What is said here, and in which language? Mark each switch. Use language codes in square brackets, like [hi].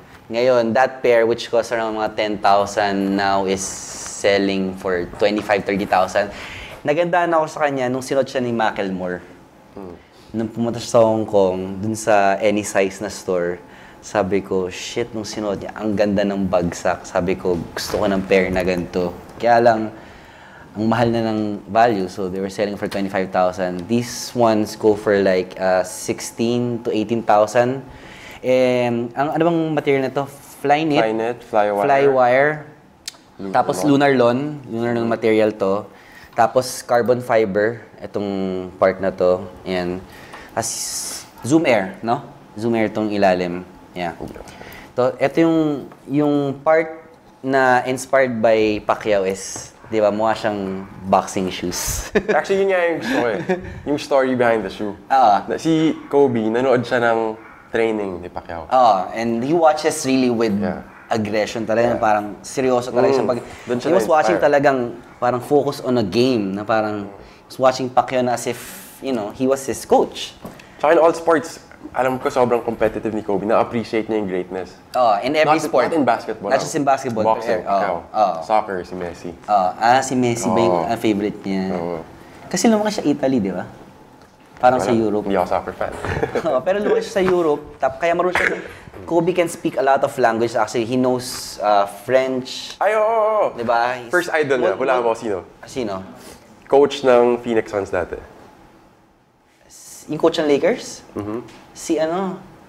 [en] Ngayon, that pair, which cost around mga 10,000, now is selling for 25,000-30,000. [tl] Nagandaan ako sa kanya nung sinuot siya ni Macklemore. Nung pumunta siya sa Hong Kong, dun sa any size na store, sabi ko, shit, nung sinuot niya, ang ganda ng bagsak. Sabi ko, gusto ko ng pair na ganito. Kaya lang, ang mahal na ng value, [en] so they were selling for 25,000. These ones go for like 16 to 18,000. [tl] Ang ano bang material na to? Flyknit, Flywire. Tapos Lunar Lawn material to. Tapos carbon fiber, itong part na to. Ayan. As Zoom Air, no? Zoom Air tong ilalim. Yeah. To, ito yung part na inspired by Pacquiao is, di ba, mukha siyang boxing shoes. Actually, yun nga yung gusto ko eh. [en] Yung story behind the shoe. [tl] Si Kobe, nanood siya ng training ni Pacquiao. [en] And he watches really with aggression talaga. [tl] Parang seryoso talaga siya. [en] He was watching [tl] talagang parang [en] focus on a game. Na parang was watching Pacquiao na as if, you know, he was his coach. [tl] Tsaka [en] in all sports, [tl] alam ko sobrang competitive ni Kobe. Na-appreciate niya yung greatness. [en] In every sport. Not in basketball. Not just in basketball. Boxing, soccer, si Messi. [tl] Si Messi ba yung favorite niya? Kasi lumaki siya Italy, di ba? Parang sa Europe. Hindi ako soccer fan. Pero lumaki siya sa Europe. Kaya marunong siya. [en] Kobe can speak a lot of languages. Actually, he knows French. [tl] Ay, oo. Di ba? First idol niya. Wala mo sino? Sino? Coach ng Phoenix Suns dati. Yung coach ng Lakers? Si ano?